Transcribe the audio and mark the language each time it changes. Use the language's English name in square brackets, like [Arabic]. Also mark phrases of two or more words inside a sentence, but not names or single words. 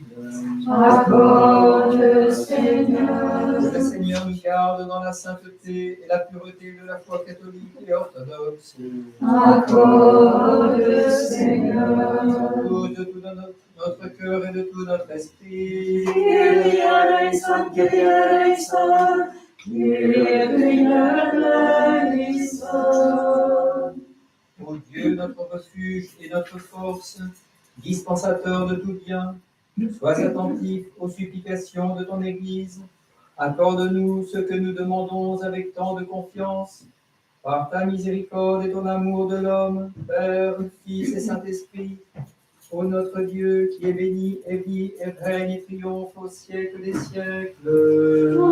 [French] Accorde, Seigneur. Que le Seigneur nous garde dans la sainteté et la pureté de la foi catholique et orthodoxe. Accorde, Seigneur. De tout notre cœur et de tout notre esprit. [Greek] Κύριε ελέησον, Κύριε ελέησον, Κύριε ελέησον. [French] Ô Dieu, notre refuge et notre force, dispensateur de tout bien, sois attentif aux supplications de ton Église. Accorde-nous ce que nous demandons avec tant de confiance. Par ta miséricorde et ton amour de l'homme, Père, Fils et Saint-Esprit, ô notre Dieu qui est béni et vit et règne et triomphe au siècle des siècles.